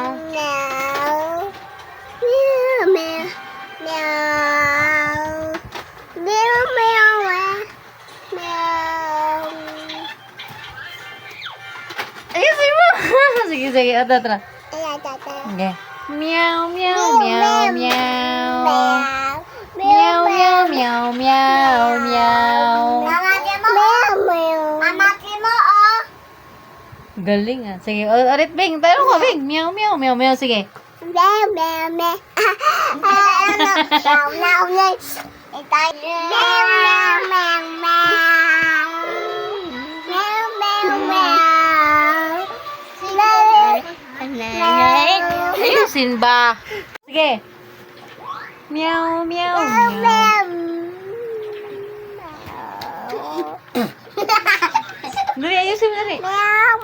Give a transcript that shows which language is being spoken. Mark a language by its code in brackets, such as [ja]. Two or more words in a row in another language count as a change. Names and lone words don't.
[tl] Meow. Meow, meow. Meow. Meow, meow, meow. Ayusin mo! Sige, sige. Ito, ito. Ayan, tata. Okay. Meow meow meow meow. Meow, Meow meow meow meow meow. Mamati mo, meow, meow. Mamati mo, oh. Galing ah. Sige, ulit Bing. Tayo ka Bing. Meow meow meow meow. Sige. Meow, meow, meow. Ano? Meow, meow, meow. Itay. Meow, meow, meow, meow. Meow, meow, meow. Meow. Ayusin ba? Sige. Meow meow Meow, meow. meow. Dali, ayusin mo dali. Meow.